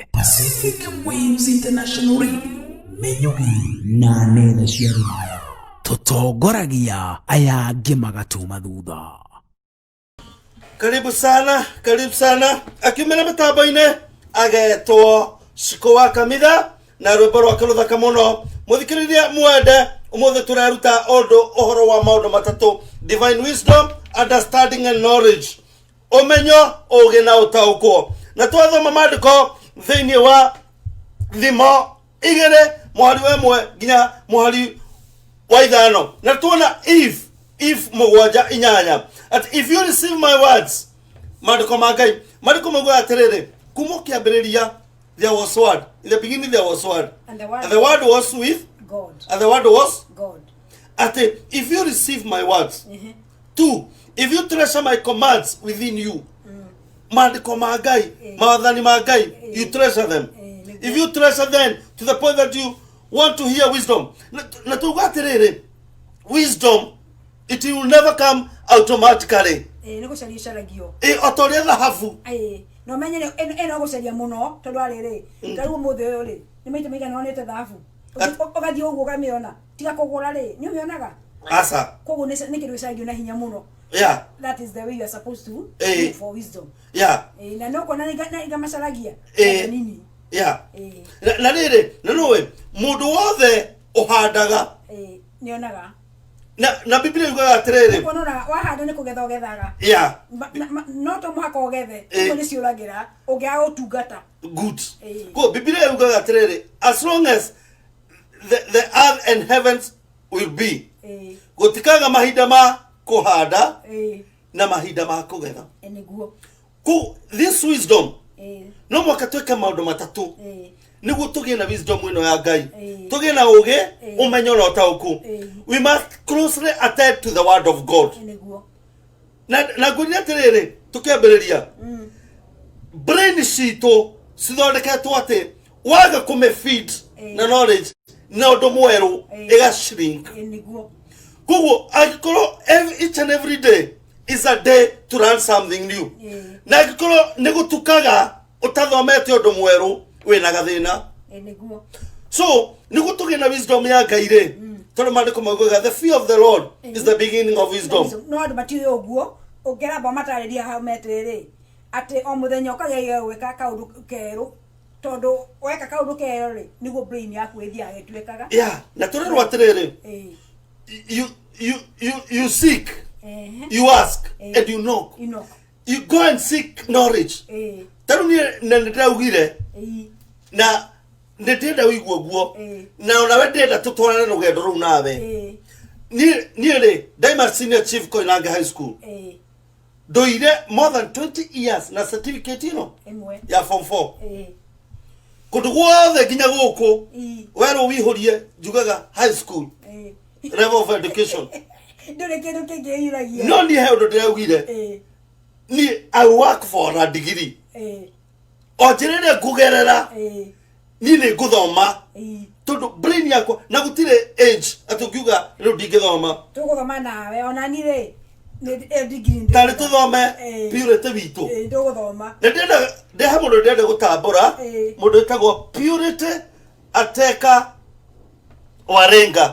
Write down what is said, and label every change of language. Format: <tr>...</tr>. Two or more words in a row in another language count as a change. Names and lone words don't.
<ki>Pacific Waves International Radio, menyugi na nene cia rũraya tutongoragia aya angĩ magatuma thutha.</ki> <sw>Karibu sana</sw> <ki>akiumĩra mĩtambo-inĩ agetwo Shiko wa Kamitha na rwĩmbo rwake rũthaka mũno mũthikĩrĩria mwende. Ũmũthĩ tũreruta ũhoro wa maũndũ matatũ:</ki> <en>divine wisdom, understanding and knowledge,</en> <ki>ũmenyo, ũũgĩ na ũtaũkwo. Na twathoma maandĩko thĩinĩ wa Thimo 2 mũhari wa 1 nginya mũhari wa 5 na tuona</ki> <en>if 7:8 at if you receive my words,</en> <ki>maandĩko ma Ngai maandĩko mauga atĩrĩrĩ, kuma kĩambĩrĩria</ki> <en>there was word, in the beginning there was word, and the word was with God, and the word was God. At if you receive my words, 2, if you treasure my commands within you,</en> <ki>maandĩko ma Ngai, mawathani ma Ngai,</ki> <en>you treasure them. If you treasure them to the point that you want to hear wisdom,</en> <ki>na tuga atĩrĩrĩ,</ki> <en>wisdom, it will never come automatically.</en> <ki>Nĩ gũcaria caragio. Otoria thahabu. No menye eno gũcaria mũno tondũ arĩrĩ ngarũ mũthĩ ũyũ rĩ nĩ maita maigana wonete thahabu ũgathiĩ ũguo ũkamĩona tiga kũgũra rĩ nĩ ũmĩonaga asa koguo nĩ kĩndũ gĩcangio na hinya mũno. Yeah,</ki> <en>that is the way you are supposed to look for wisdom. Yeah,</en> <ki>na no kona iga macaragia nini. Yeah, na rĩrĩ na nũĩ mũndũ wothe ũhandaga nĩonaga na Biblia yugaga atĩrĩrĩ, kuona wahanda nĩ kũgetha ũgethaga. Yeah, no to mũhaka ũgethe nĩ ciũragĩra ũngĩaga ũtungata. Good. Ko Biblia yugaga atĩrĩrĩ,</ki> <en>as long as the earth and heavens will be,</en> <ki>gũtikaga mahinda ma kũhanda na mahinda ma kũgetha. Nĩguo ko</ki> <en>this wisdom</en> <ki>no mwaka twĩke maũndũ matatũ nĩguo tũgĩe na wisdom ĩno ya Ngai, tũgĩe na ũũgĩ, ũmenyo na ũtaũku.</ki> <en>We must closely attend to the word of God.</en> <ki>Na ngwĩrĩa atĩrĩrĩ, tũkĩambĩrĩria brain citũ cithondeketwo atĩ waga kũmĩfeed na knowledge na ũndũ mwerũ ĩgashrink. Koguo angĩkorwo</ki> <en>each and every day is a day to learn something new,</en> <ki>na angĩkorwo nĩ gũtukaga ũtathomete ũndũ mwerũ wĩna gathĩna. So nĩguo tũgĩe na wisdom ya Ngai rĩ, tondũ maandĩko maugaga</ki> <en>the fear of the Lord is the beginning of wisdom.</en> <ki>No andũ matiũĩ ũguo ũngĩramba matarĩria hau metirĩrĩ atĩ o mũthenya ũkagĩa gwĩka kaũndũ kerũ tondũ weka kaũndũ kerũ rĩ nĩguo brain yaku ĩthiaga ĩtuĩkaga. Yeah, na tũrerwo atĩrĩrĩ,</ki> <en>you seek, you ask, and you knock. You go and seek knowledge.</en> <ki>Tarũ niĩ nĩndĩraugire na nĩndĩrenda wĩigua guo na ona we ndĩrenda tũtwarane rũgendo rũu nawe. Niĩ rĩ ndaima senior chief Koinange High School ndoire</ki> <en>more than 20 years</en> <ki>na certificate ĩno ya form 4 kũndũ guothe nginya gũkũ werwo wĩihũrie njugaga</ki> <en>high school level of education.</en> <ki>Ndũrĩ kĩndũ kĩngĩĩiragia. No niĩ he ũndũ ndĩraugire, niĩ</ki> <en>I work for a degree.</en> <ki>O njĩra ĩrĩa ngũgerera niĩ nĩ ngũthoma tondũ brain yakwa na gũtirĩ age atĩ ũngiuga rĩu ndingĩthoma. Tũgũthoma nawe ona niĩ rĩ tarĩ tũthome Purity witũ. Tũgũthoma na ndĩha mũndũ ndĩrenda gũtambũra mũndũ wĩtagwo Purity Ateka Warenga.</ki>